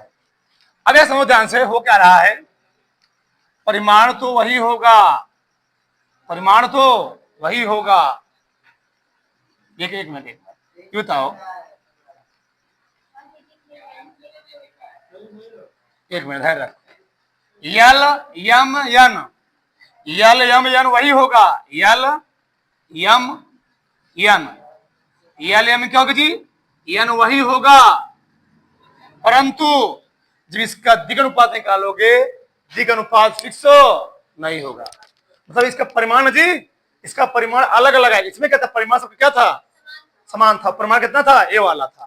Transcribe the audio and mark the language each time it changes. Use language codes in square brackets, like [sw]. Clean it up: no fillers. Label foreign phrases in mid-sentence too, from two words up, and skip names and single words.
[hi] अब यह समझ ध्यान से, हो क्या रहा है? परिमाण तो वही होगा, परिमाण तो वही होगा। एक मिनट क्यों बताओ, एक मिनट है रख। यल यम यन, यल यम यन वही होगा, यल यम यन, यल यम क्या होगा जी? यन वही होगा। परंतु जब इसका दिग अनुपात निकालोगे, दिग अनुपात फिक्स नहीं होगा। मतलब इसका परिमाण जी, इसका परिमाण अलग अलग है। इसमें क्या था? परिमाण सब क्या था? समान था। परिमाण कितना था? ए वाला था।